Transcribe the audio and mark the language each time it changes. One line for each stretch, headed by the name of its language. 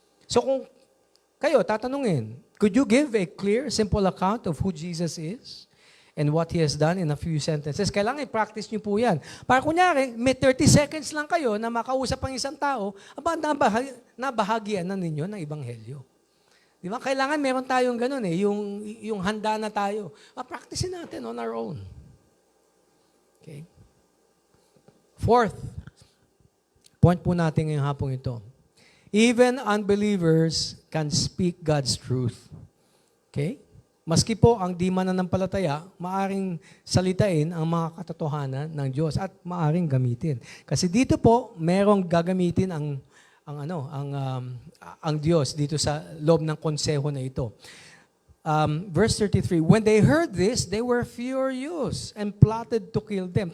Filipino: So kung kayo tatanungin,
English: could you give a clear, simple account of who Jesus is and what He has done in a few sentences?
Filipino: Kailangan i-practice niyo po yan. Para kunyari, may 30 seconds lang kayo na makausap ang isang tao, nabahagian na ninyo ng ebanghelyo. Di ba? Kailangan meron tayong ganun yung handa na tayo. Practicein natin
English: on our own.
Filipino: Okay? Fourth, point po natin ngayong hapong ito.
English: Even unbelievers can speak God's truth. Okay?
Filipino: Maski po ang di mananampalataya, maaring salitain ang mga katotohanan ng Diyos at maaring gamitin. Kasi dito po, merong gagamitin ang Diyos dito sa loob ng konseho na ito.
English: Verse 33, when they heard this, they were furious and plotted to kill them.